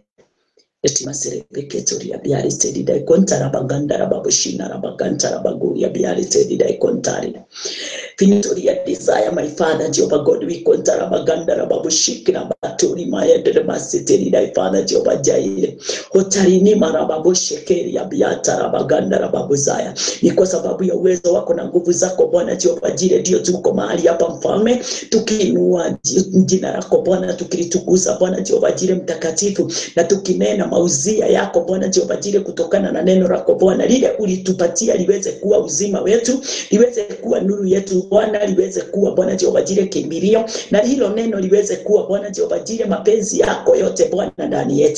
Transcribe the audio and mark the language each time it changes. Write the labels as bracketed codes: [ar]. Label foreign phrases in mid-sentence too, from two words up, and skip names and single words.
[en] Etima serepeketori ya biari tedi dai kontara baganda rababushina rabaganta rabagu ya biari tedi dai kontari. Fintori ya desire, my Father, Jehovah God, we kontara baganda rababushikina batori maya dedemasi tedi dai Father, Jehovah Jaire. Hotarini marababushekeri ya biata rabaganda rababuzaya. [sw] Ni kwa sababu ya uwezo wako na nguvu zako Bwana Jehovah Jire, ndio tuko mahali hapa Mfalme, tukiinua jina lako Bwana, tukilitukuza Bwana Jehovah Jire mtakatifu, na tukinena mauzia yako Bwana Jehovah Jire kutokana na neno lako Bwana, lile ulitupatia liweze kuwa uzima wetu, liweze kuwa nuru yetu Bwana, liweze kuwa Bwana Jehovah Jire kimbilio, na hilo neno liweze kuwa Bwana Jehovah Jire mapenzi yako yote Bwana ndani yetu.